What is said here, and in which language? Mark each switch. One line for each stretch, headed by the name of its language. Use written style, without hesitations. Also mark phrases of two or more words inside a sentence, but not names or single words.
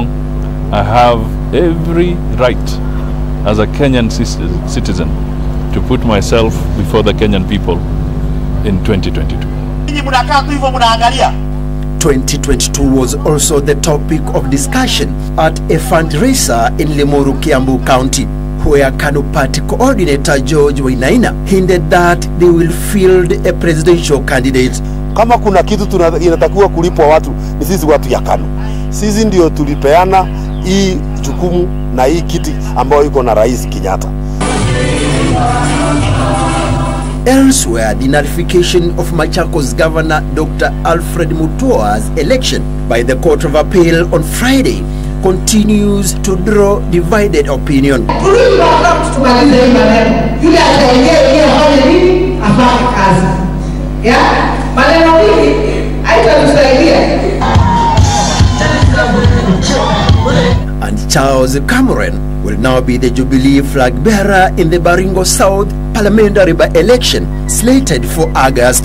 English: I have every right as a Kenyan citizen to put myself before the Kenyan people in 2022. 2022 was also the topic of discussion at a fundraiser in Limuru, Kiambu County, where KANU Party coordinator George Wainaina hinted that they will field a presidential candidate.
Swahili: Kama kuna kitu inatakiwa kulipwa watu ni sisi watu ya KANU. Sisi ndio tulipeana hii jukumu na hii kiti ambayo iko na Rais Kenyatta.
English: Elsewhere, the nullification of Machakos Governor Dr. Alfred Mutua's election by the Court of Appeal on Friday continues to draw divided opinion. And Charles Cameron will now be the Jubilee flag bearer in the Baringo South parliamentary by-election slated for August.